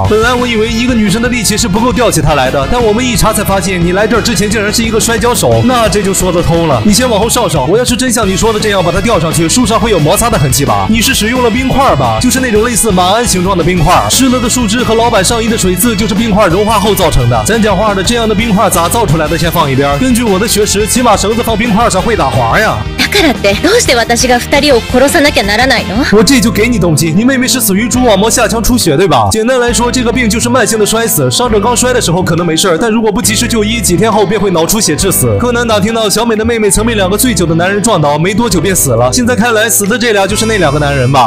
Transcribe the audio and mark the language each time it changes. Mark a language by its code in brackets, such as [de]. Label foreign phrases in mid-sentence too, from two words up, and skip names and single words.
[zh] 本来我以为一个女生的力气是不够吊起他来的，但我们一查才发现，你来这儿之前竟然是一个摔跤手，那这就说得通了。你先往后稍稍，我要是真像你说的这样把它吊上去，树上会有摩擦的痕迹吧？你是使用了冰块吧？就是那种类似马鞍形状的冰块，湿了的树枝和老板上衣的水渍就是冰块融化后造成的。咱讲话的，这样的冰块咋造出来的？先放一边。根据我的学识，起码绳子放冰块上会打滑呀。 [ja] だからってどうして私が2人を殺さなきゃならないの？ [zh] 我这就给你动机，你妹妹是死于蛛网膜下腔出血，对吧？简单来说，这个病就是慢性的摔死，伤者刚摔的时候可能没事，但如果不及时就医，几天后便会脑出血致死。柯南打听到小美的妹妹曾被2个醉酒的男人撞倒，没多久便死了。现在看来，死的这俩就是那2个男人吧？